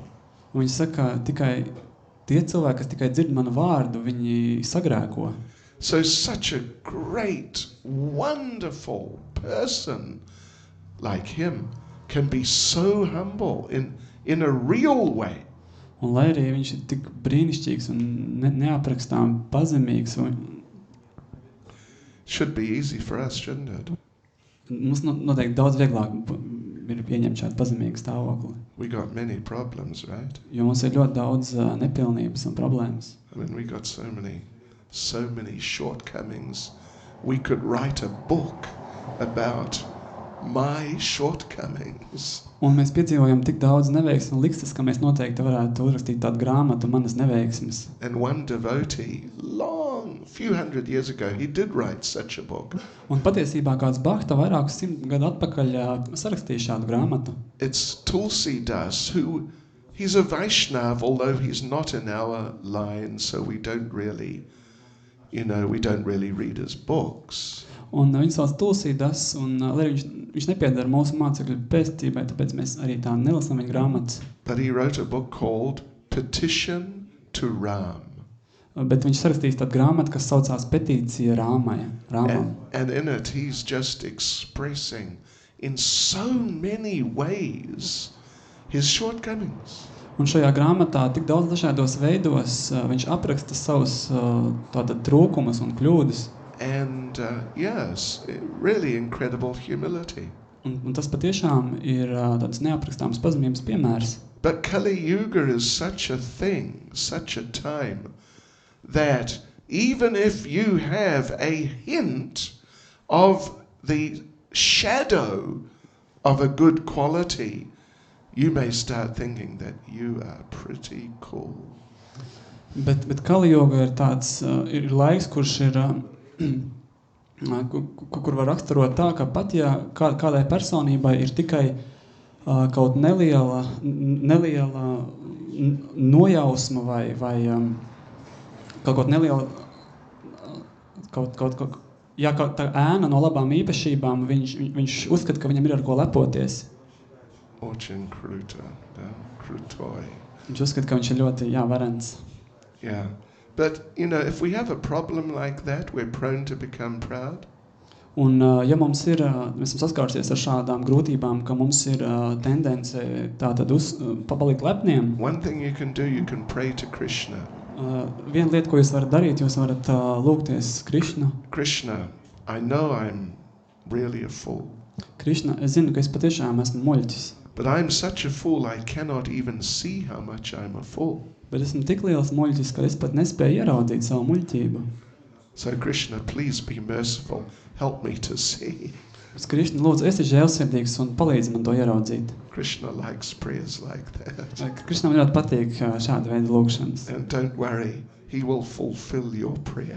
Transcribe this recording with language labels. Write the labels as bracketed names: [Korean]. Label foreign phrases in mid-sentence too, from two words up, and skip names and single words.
[Latvian] Un viņš saka, tikai tie cilvēki, kas tikai dzird manu vārdu, viņi sagrēko. [English] So such a great, wonderful person like him can be so humble in a real way. [Latvian] Un lai arī viņš ir tik brīnišķīgs un neaprakstām pazemīgs, [English] Should be easy for us, shouldn't it? [Latvian] mums noteikti daudz vieglāk ir pieņemt šādu pazemīgu stāvokli. [English] We got many problems, right? [Latvian] Jo mums ir ļoti daudz nepilnības un problēmas. [English] I mean, we got so many shortcomings. We could write a book about my shortcomings. [Latvian] Un mēs piedzīvojam tik daudz neveiksmi un likstas, ka mēs noteikti varētu uzrakstīt tādu grāmatu manas neveiksmes. [English] And one devotee, few hundred years ago, he did write such a book. [Latvian] Un patiesībā kāds Bhakta vairākus 100 gadu atpakaļ sarakstīja šādu grāmatu. [English] It's Tulsidas, he's a Vaishnav, although he's not in our line, so we don't really read his books. [Latvian] Un viņš sauc Tulsidas, un lai viņš nepiedara mūsu mācekļu pēstībai, tāpēc mēs arī tā nelasām viņa grāmatas. [English] But he wrote a book called Petition to Ram. [Latvian] Bet viņš sarakstīs tādu grāmatu, kas saucās Petīcija Rāmam. [English] And in it he's just expressing in so many ways his shortcomings. [Latvian] Un šajā grāmatā tik daudz dažādos veidos viņš apraksta savus tātad trūkumus un kļūdas. [English] And yes, really incredible humility. [Latvian] Un tas patiešām ir tāds neaprakstāms pazemības piemērs. [English] But Kali Yuga is such a thing, such a time, that even if you have a hint of the shadow of a good quality, you may start thinking that you are pretty cool. [Latvian] Bet Kali Yuga ir tāds, ir laiks, kurš ir, kur var raksturot tā, ka pat ja kādai personībai ir tikai kaut neliela nojausma vai kaut neliela, kaut tā ēna no labām īpašībām, viņš uzskata, ka viņam ir ar ko lepoties. [Russian] Очень круто, да, крутой. [Latvian] Viņš uzskata, ka viņš ir ļoti, varens. [English] Yeah. But, if we have a problem like that, we're prone to become proud. [Latvian] Un, ja mums ir, mēs esam saskārusies ar šādām grūtībām, ka mums ir tendence tātad palikt lepniem. [English] One thing you can do, you can pray to Krishna. [Latvian] Viena lieta, ko jūs varat darīt, jūs varat lūgties Krišnu. [English] Krishna, I know I'm really a fool. [Latvian] Krišna, es zinu, ka es patiešām esmu muļķis. [English] But I'm such a fool, I cannot even see how much I'm a fool. [Latvian] Bet esmu tik liels muļķis, ka es pat nespēju ieraudzīt savu muļķību. [English] So Krishna, please be merciful. Help me to see. [Latvian] Krišna, lūdzu, esi žēlsirdīgs un palīdzi man to ieraudzīt. [English] Krishna likes prayers like that. [Latvian] Krišnam ļoti patīk šāda veida lūgšanas. [English] And don't worry, he will fulfill your prayer.